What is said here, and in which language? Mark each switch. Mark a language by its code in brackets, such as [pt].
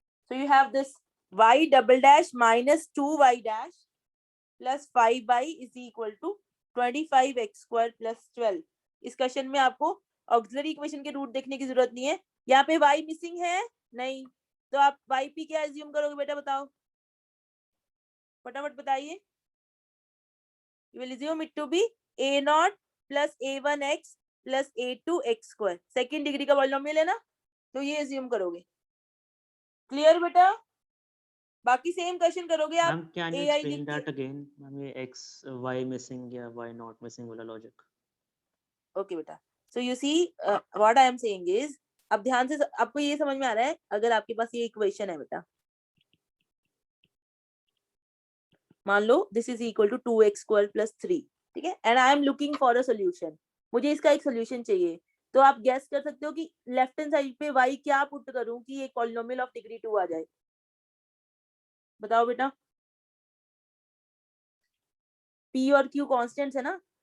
[en] So you have this y double dash minus 2y dash plus 5y is equal to 25x square plus 12। [hi] इस question में आपको auxiliary equation के root देखने की जरूरत नहीं है, यहाँ पे y मिसिंग है नहीं, तो आप yp क्या अज्यूम करोगे बेटा, बताओ फटाफट बताइए। [en] You will assume it to be a0 plus a1x plus a2x square, [hi] second degree का पॉलिनोमियल है ना, तो ये अज्यूम करोगे। क्लियर बेटा? बाकी सेम क्वेश्चन करोगे आप। [en] Ma'am, can you AI explain [hi] लिख के। [en] that again? [hi] Ma'am, ये x, y missing या y not missing वाला logic. ओके बेटा, [en] so you see what I am saying is, [hi] अब ध्यान से आपको ये समझ में आ रहा है, अगर आपके पास ये इक्वेशन है बेटा, मान लो this is equal to 2x square plus 3, ठीक है, [en] and I am looking for a solution, [hi] मुझे इसका एक सॉल्यूशन चाहिए, तो आप गेस कर सकते हो कि लेफ्ट हैंड साइड पे y क्या पुट करूं कि एक पॉलिनोमियल ऑफ डिग्री 2 आ जाए, बताओ बेटा। p और q कांस्टेंट्स है ना,